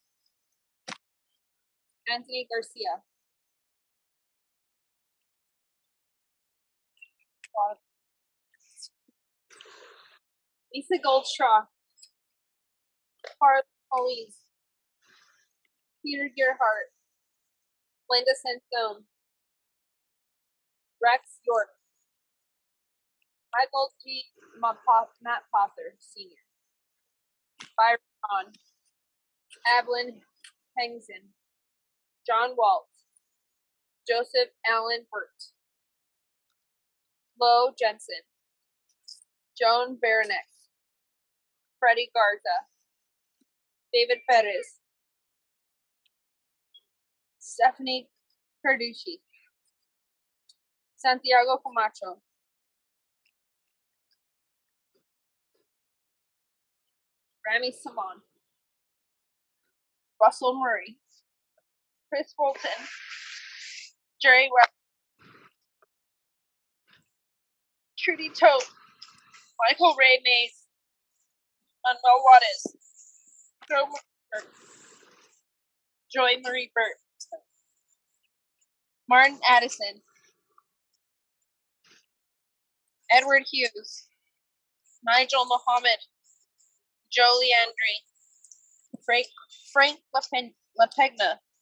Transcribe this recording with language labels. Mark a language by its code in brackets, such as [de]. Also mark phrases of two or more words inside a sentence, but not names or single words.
[en] Anthony Garcia, Lisa Goldstraw, Carl Hollies, Peter Gearhart, Linda Santone, Rex York, Michael G. Matt Pother, Sr., Byron Ron, Evelyn Hengson, John Walt, Joseph Allen Burt, Lo Jensen, Joan Baranek, Freddie Garza, David Perez, Stephanie Carducci, Santiago Camacho, Rami Samman, Russell Murray, Chris Wolton, Jerry Webb, Trudy Tote, Michael Ray Mays, Manuel Juarez, Joy Marie Burt, Martin Addison, Edward Hughes, Nigel Mohammed, Joe Leandri, Frank LaPegna,